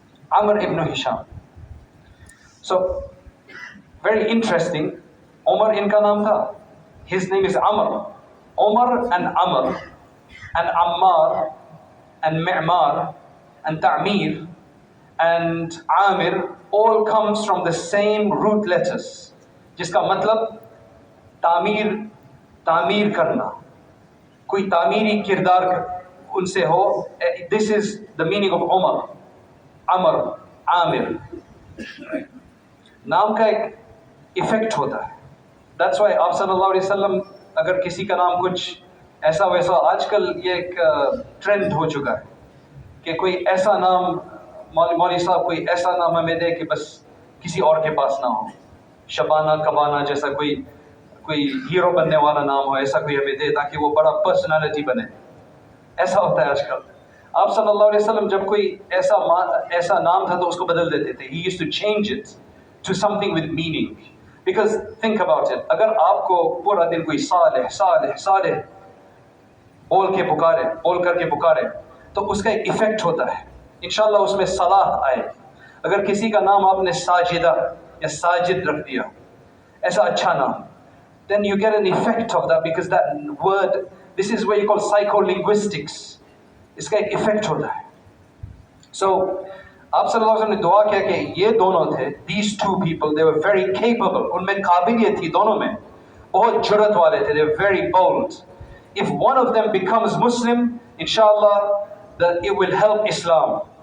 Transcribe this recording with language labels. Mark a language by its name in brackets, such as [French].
[English] Amr ibn Hisham. So, very interesting. [Hindi] Umar inka naam tha. [English] His name is Amr. Umar and Amr and Ammar and Mi'mar and Ta'mir and Amir all comes from the same root letters. [Hindi] जिसका मतलब तामीर करना, कोई तामीरी किरदार उनसे हो. [English] This is the meaning of Umar, Amr, Amir. [Hindi] नाम का एक इफेक्ट होता है. [English] That's why [Hindi] आप सल्लल्लाहु अलैहि वसल्लम अगर किसी का नाम कुछ ऐसा वैसा, आजकल ये एक ट्रेंड हो चुका है कि कोई ऐसा नाम, मौलवी साहब कोई ऐसा नाम हमें दे कि बस किसी और के पास ना हो. शबाना कबाना जैसा कोई हीरो बनने वाला नाम हो, ऐसा कोई हमें दे ताकि वो बड़ा पर्सनालिटी बने. ऐसा होता है आजकल. आप सल्लल्लाहु अलैहि वसल्लम जब कोई ऐसा नाम था तो उसको बदल देते थे. [English] He used to change it to something with meaning. Because think about it, [Hindi] अगर आपको पूरा दिन कोई सालेह सालेह सालेह बोल करके पुकारे तो उसका एक इफेक्ट होता है. इंशाल्लाह उसमें सलाह आए. अगर किसी का नाम आपने साजिदा या साजिद रख दिया, ऐसा अच्छा नाम, [English] then you get an effect of that because that word, this is what you call psycholinguistics. [Hindi] इसका एक इफेक्ट होता है. So आप सल्लल्लाहु अलैहि वसल्लम ने दुआ किया कि ये दोनों थे, [English] these two people, they were very capable. [Hindi] उनमें काबिलियत थी दोनों में, बहुत जुर्रत वाले थे, [English] they were very bold. If one of them becomes Muslim, inshallah, that it will help Islam.